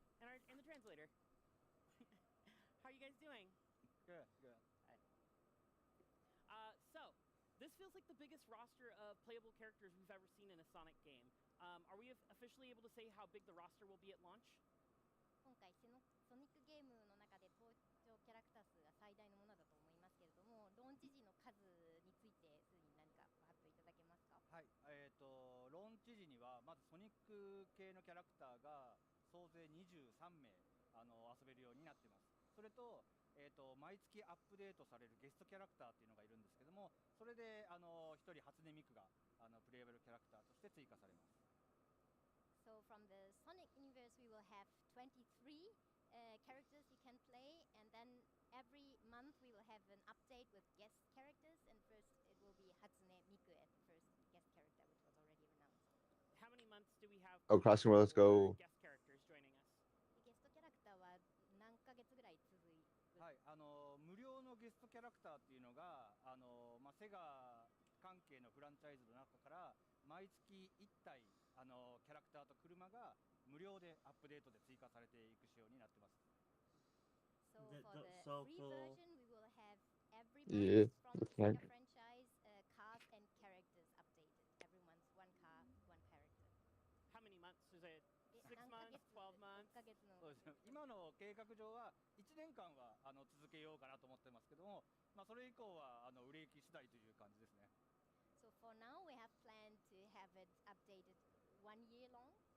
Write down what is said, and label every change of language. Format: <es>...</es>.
<en>How are you guys doing? Good. So, this feels like the biggest roster of playable characters we've ever seen in a Sonic game. Are we officially able to say how big the roster will be at launch?</en> <ja>今回ソニックゲームの中で登場キャラクター数が最大のものだと思いますけれども、ローンチ時の数についてすでに何かご発表いただけますか？はい、ローンチ時にはまずソニック系のキャラクターが総勢23名遊べるようになってます。それと、毎月アップデートされるゲストキャラクターっていうのがいるんですけども、それで1人初音ミクがプレイヤブルキャラクターとして追加されます。</ja> <en>So from the Sonic universe, we will have 23 characters you can play, and then every month we will have an update with guest characters, and first it will be Hatsune Miku as the first guest character, which was already announced. How many months do we have? Oh, Crossing World, let's go. Guest characters joining us.</en> <ja>ゲストキャラクターは何ヶ月ぐらい続いて？はい、無料のゲストキャラクターっていうのがセガ関係のフランチャイズの中から毎月1体キャラクターと車が無料でアップデートで追加されていく仕様になってます。</ja> <en>So for the free version, we will have every Yeah, month from the looks like. Sega franchise cars and characters updated. Every month, one car, one character. How many months is it? 6</en> <ja>何ヶ</ja> <en>months,</en> <ja>月</ja> <en>12 months?</en> <ja>6ヶ月のそうですね、今の計画上は1年間は続けようかなと思ってますけども、それ以降は売れ行き次第という感じですね。</ja> <en>So for now, we have planned to have it updated 1 year long.</en>